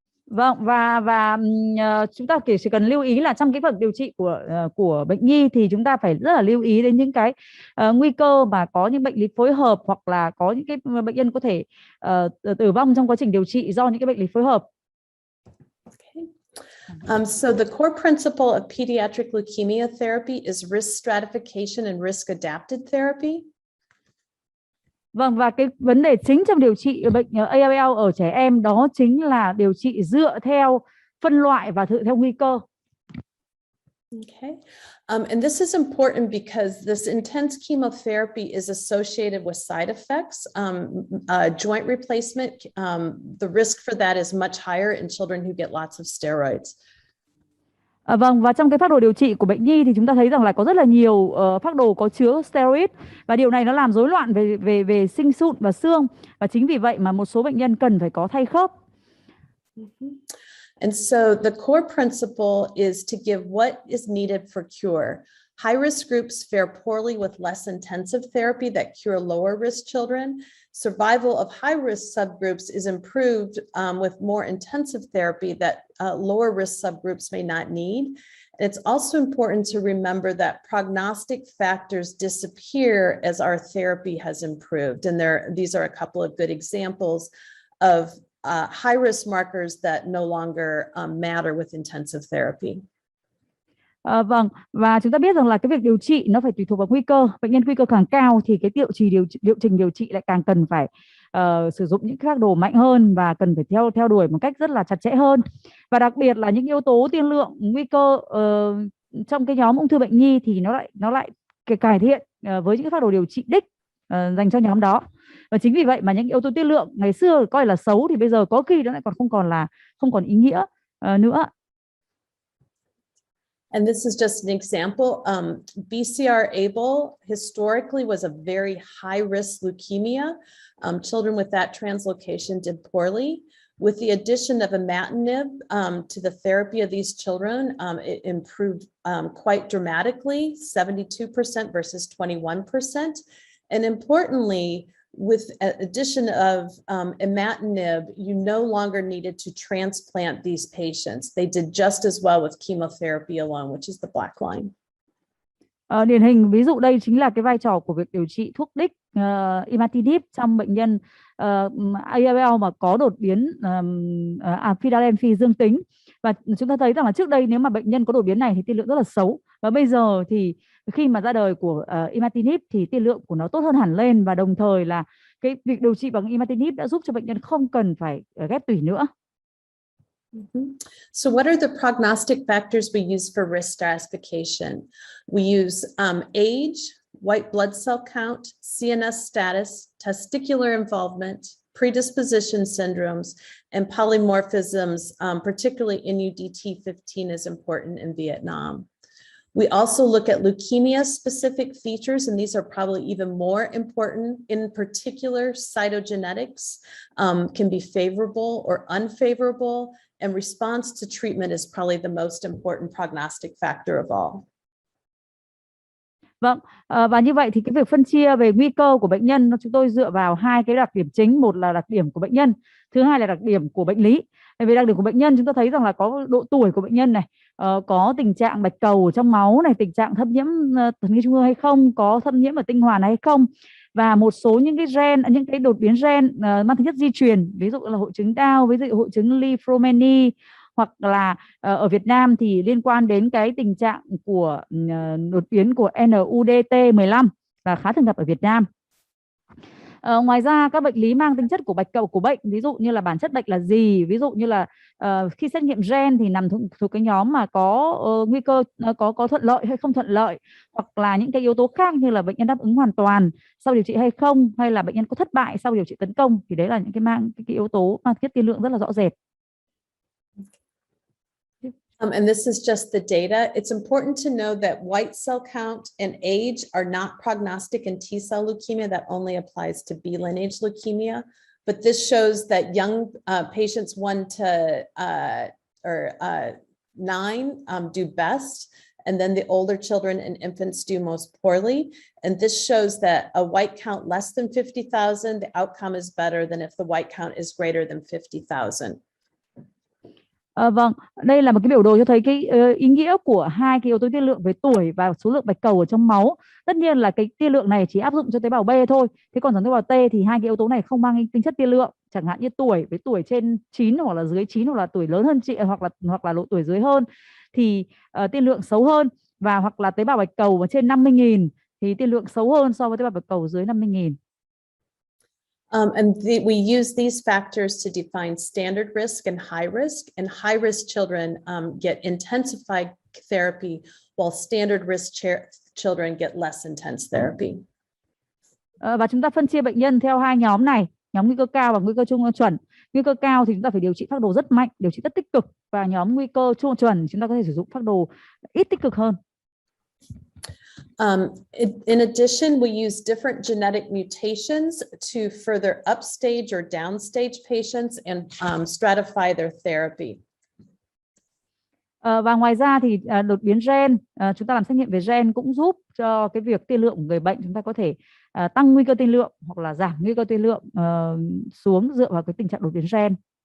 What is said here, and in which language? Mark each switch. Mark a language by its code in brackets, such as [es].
[vi] Vâng, và chúng ta chỉ cần lưu ý là trong cái phần điều trị của bệnh nhi thì chúng ta phải rất là lưu ý đến những cái nguy cơ mà có những bệnh lý phối hợp hoặc là có những cái bệnh nhân có thể tử vong trong quá trình điều trị do những cái bệnh lý phối hợp. [en] So the core principle of pediatric leukemia therapy is risk stratification and risk adapted therapy. [vi] Vâng, và cái vấn đề chính trong điều trị bệnh ALL ở trẻ em đó chính là điều trị dựa theo phân loại và dựa theo nguy cơ. [en] Okay, and this is important because this intense chemotherapy is associated with side effects. Joint replacement, the risk for that is much higher in children who get lots of steroids. [vi] Vâng, và trong cái phác đồ điều trị của bệnh nhi thì chúng ta thấy rằng là có rất là nhiều phác đồ có chứa steroid và điều này nó làm rối loạn về sinh sụn và xương, và chính vì vậy mà một số bệnh nhân cần phải có thay khớp. [en] And so the core principle is to give what is needed for cure. High risk groups fare poorly with less intensive therapy that cure lower risk children. Survival of high risk subgroups is improved with more intensive therapy that lower risk subgroups may not need. And it's also important to remember that prognostic factors disappear as our therapy has improved. And these are a couple of good examples of high risk markers that no longer matter with intensive therapy. [vi] Vâng, và chúng ta biết rằng là cái việc điều trị nó phải tùy thuộc vào nguy cơ. Bệnh nhân nguy cơ càng cao thì cái liệu trình điều trị lại càng cần phải sử dụng những phác đồ mạnh hơn và cần phải theo đuổi một cách rất là chặt chẽ hơn. Và đặc biệt là những yếu tố tiên lượng nguy cơ trong cái nhóm ung thư bệnh nhi thì nó lại cải thiện với những cái phác đồ điều trị đích dành cho nhóm đó. Và chính vì vậy mà những yếu tố tiên lượng ngày xưa coi là xấu thì bây giờ có khi nó lại còn không còn ý nghĩa nữa. [en] And this is just an example. BCR-ABL historically was a very high-risk leukemia. Children with that translocation did poorly. With the addition of imatinib to the therapy of these children, it improved quite dramatically, 72% versus 21%. And importantly, with addition of imatinib, you no longer needed to transplant these patients. They did just as well with chemotherapy alone, which is the black line. [vi] Điển hình ví dụ đây chính là cái vai trò của việc điều trị thuốc đích imatinib trong bệnh nhân ALL mà có đột biến Philadelphia dương tính. Và chúng ta thấy rằng là trước đây nếu mà bệnh nhân có đột biến này thì tiên lượng rất là xấu. Và bây giờ thì khi mà ra đời của imatinib thì tiên lượng của nó tốt hơn hẳn lên, và đồng thời là cái việc điều trị bằng imatinib đã giúp cho bệnh nhân không cần phải ghép tủy nữa. [en] So what are the prognostic factors we use for risk stratification? We use age, white blood cell count, CNS status, testicular involvement, predisposition syndromes, and polymorphisms, particularly NUDT15 is important in Vietnam. We also look at leukemia-specific features, and these are probably even more important. In particular, cytogenetics can be favorable or unfavorable, and response to treatment is probably the most important prognostic factor of all. [vi] Vâng, và như vậy thì cái việc phân chia về nguy cơ của bệnh nhân chúng tôi dựa vào hai cái đặc điểm chính, một là đặc điểm của bệnh nhân, thứ hai là đặc điểm của bệnh lý. Về đặc điểm của bệnh nhân chúng ta thấy rằng là có độ tuổi của bệnh nhân này, có tình trạng bạch cầu trong máu này, tình trạng thâm nhiễm thần kinh trung ương hay không, có thâm nhiễm ở tinh hoàn hay không, và một số những cái gen, những cái đột biến gen mang tính chất di truyền, ví dụ là hội chứng Down, ví dụ hội chứng lympho, hoặc là ở Việt Nam thì liên quan đến cái tình trạng của đột biến của NUDT15 là khá thường gặp ở Việt Nam. Ngoài ra các bệnh lý mang tính chất của bạch cầu của bệnh, ví dụ như là bản chất bệnh là gì, ví dụ như là khi xét nghiệm gen thì nằm thuộc cái nhóm mà có nguy cơ có thuận lợi hay không thuận lợi, hoặc là những cái yếu tố khác như là bệnh nhân đáp ứng hoàn toàn sau điều trị hay không, hay là bệnh nhân có thất bại sau điều trị tấn công, thì đấy là những cái yếu tố mang tính chất tiên lượng rất là rõ rệt. [en] And this is just the data. It's important to know that white cell count and age are not prognostic in T-cell leukemia. That only applies to B lineage leukemia. But this shows that young patients 1 to 9 do best. And then the older children and infants do most poorly. And this shows that a white count less than 50,000, the outcome is better than if the white count is greater than 50,000. [vi] Vâng, đây là một cái biểu đồ cho thấy cái ý nghĩa của hai cái yếu tố tiên lượng về tuổi và số lượng bạch cầu ở trong máu. Tất nhiên là cái tiên lượng này chỉ áp dụng cho tế bào B thôi. Thế còn tế bào T thì hai cái yếu tố này không mang tính chất tiên lượng. Chẳng hạn như tuổi, với tuổi trên 9 hoặc là dưới 9, hoặc là tuổi lớn hơn chị, hoặc là độ tuổi dưới hơn thì tiên lượng xấu hơn, và hoặc là tế bào bạch cầu trên 50.000 thì tiên lượng xấu hơn so với tế bào bạch cầu dưới 50.000. [en] We use these factors to define standard risk and high risk children get intensified therapy while standard risk children get less intense therapy. [vi] Và chúng ta phân chia bệnh nhân theo hai nhóm này, nhóm nguy cơ cao và nguy cơ trung chuẩn. Nguy cơ cao thì chúng ta phải điều trị phác đồ rất mạnh, điều trị rất tích cực, và nhóm nguy cơ trung chuẩn chúng ta có thể sử dụng phác đồ ít tích cực hơn. [en] In addition, we use different genetic mutations to further upstage or downstage patients and stratify their therapy. [vi] Và ngoài ra thì đột biến gen, chúng ta làm xét nghiệm về gen cũng giúp cho cái việc tiên lượng của người bệnh chúng ta có thể tăng nguy cơ tiên lượng hoặc là giảm nguy cơ tiên lượng xuống dựa vào cái tình trạng đột biến gen.